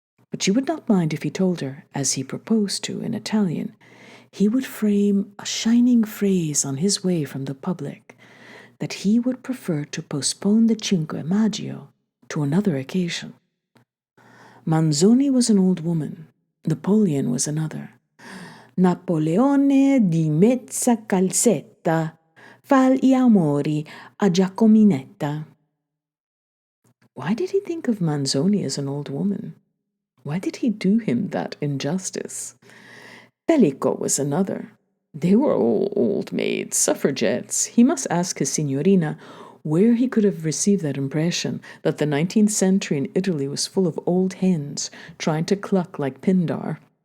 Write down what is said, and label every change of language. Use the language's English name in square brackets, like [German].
[English] But she would not mind if he told her, as he proposed to in Italian, he would frame a shining phrase on his way from the public, that he would prefer to postpone the Cinque Maggio to another occasion. Manzoni was an old woman. Napoleon was another. [Italian] Napoleone di mezza calzetta fa gli amori a Giacominetta. [English] Why did he think of Manzoni as an old woman? Why did he do him that injustice? Pellico was another. They were all old maids, suffragettes. He must ask his signorina where he could have received that impression that the 19th century in Italy was full of old hens trying to cluck like Pindar.